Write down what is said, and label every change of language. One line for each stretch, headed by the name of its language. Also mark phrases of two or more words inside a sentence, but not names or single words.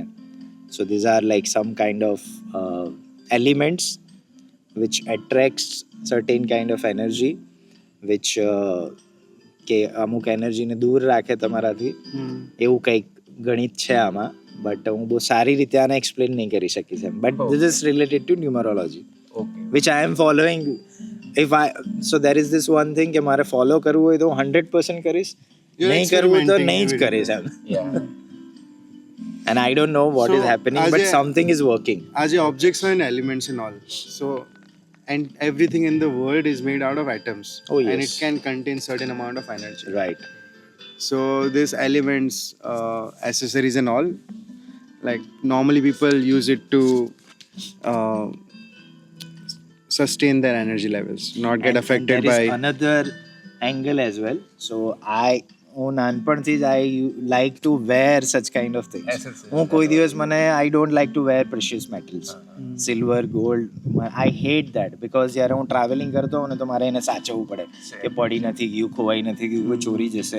English: So these are like some kind of elements which attracts certain kind of energy, which
Gujarati: કે અમુક એનર્જીને દૂર રાખે તમારાથી. એવું કંઈક ગણિત છે આમાં, બટ હું બહુ સારી રીતે આને એક્સપ્લેન નહીં કરી શકીશ એમ.
English: But this is related to numerology, which I am following. So there is this one thing
Gujarati: કે મારે ફોલો કરવું હોય તો 100% કરીશ, નહીં કરવું તો નહીં જ કરીશ એમ.
English: And I don't know what is happening, but something is working. As objects and elements and all. So, and everything in the world is made out of atoms. Oh, yes. And it can contain certain amount of energy. Right. So these elements, accessories and all, like normally people use it to sustain their energy levels, not get And affected there by. is another angle as well. So
Gujarati: હું નાનપણથી જ
English: I like to wear such kind of things.
Gujarati: હું કોઈ દિવસ મને
English: I don't like to wear precious metals, silver, gold. I hate that, because
Gujarati: જ્યારે હું ટ્રાવેલિંગ કરતો હોઉં ને તો મારે એને સાચવવું પડે કે પડી નથી ગયું, ખોવાઈ નથી ગયું, કોઈ ચોરી જશે.